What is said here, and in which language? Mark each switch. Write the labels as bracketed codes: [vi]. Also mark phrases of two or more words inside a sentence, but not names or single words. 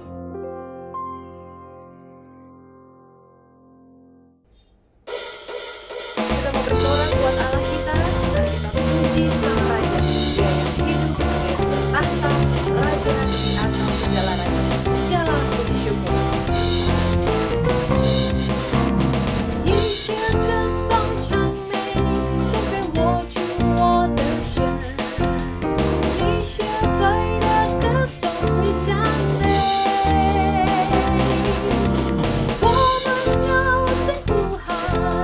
[id] Kita mau bersorak buat Allah kita. Mari kita puji Sang Raja. Dia yang hidup, Dia yang bertahta, Raja di atas segala raja. Segala puji syukur. [zh] 一切歌颂赞美，献给我主我的神。一切配的歌颂与赞美，我们要谁呼喊？